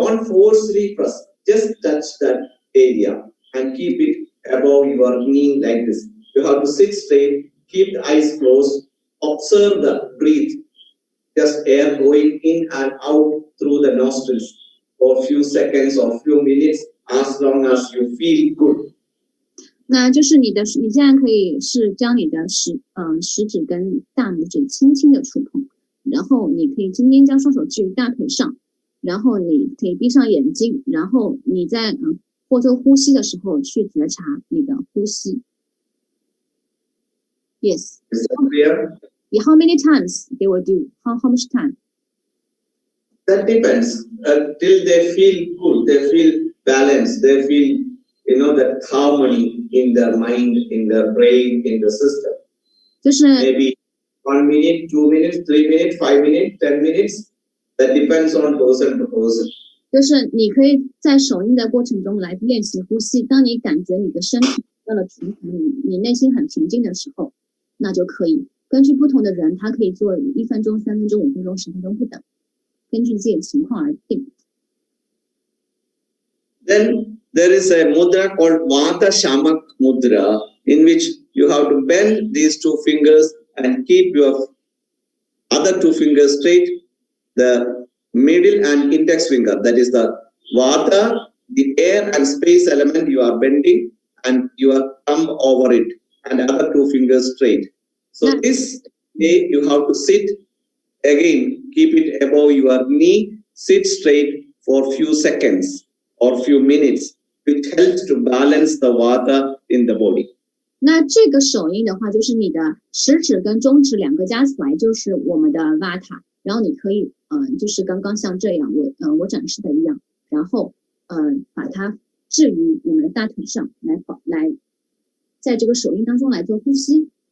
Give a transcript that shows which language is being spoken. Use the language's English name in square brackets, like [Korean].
[English] Don't forcefully press, just touch that area and keep it above your knee like this. You have to sit straight, keep the eyes closed, observe the breath, just air going in and out through the nostrils for a few seconds or few minutes, as long as you feel good. [Chinese] 那就是你现在可以是将你的食指跟大拇指轻轻的触碰，然后你可以今天将双手置于大腿上，然后你可以闭上眼睛，然后你在或者呼吸的时候去觉察你的呼吸。 [English] Yes. Is that clear? How many times they will do? How much time? That depends. Till they feel good, they feel balanced, they feel, that harmony in their mind, in their brain, in the system. [Chinese] 就是 [English] maybe 1 minute, 2 minutes, 3 minutes, 5 minutes, 10 minutes. That depends on person to person. [Chinese] 就是你可以在手印的过程中来练习呼吸。当你感觉你的身体到了平衡，你内心很平静的时候，那就可以。根据不同的人，他可以做1分钟、3分钟、5分钟、10分钟不等，根据自己的情况而定。 [English] Then there is a mudra called Vata Shamak Mudra, in which you have to bend these two fingers and keep your other two fingers straight, the middle and index finger, that is the Vata, the air and space element you are bending, and your thumb over it, and other two fingers straight. So this way you have to sit, again, keep it above your knee, sit straight for few seconds or few minutes, which helps to balance the vata in the body. [Chinese] 那这个手印的话，就是你的食指跟中指两个加起来就是我们的vata，然后你可以就是刚刚像这样我展示的一样，然后把它置于我们的大腿上来在这个手印当中来做呼吸。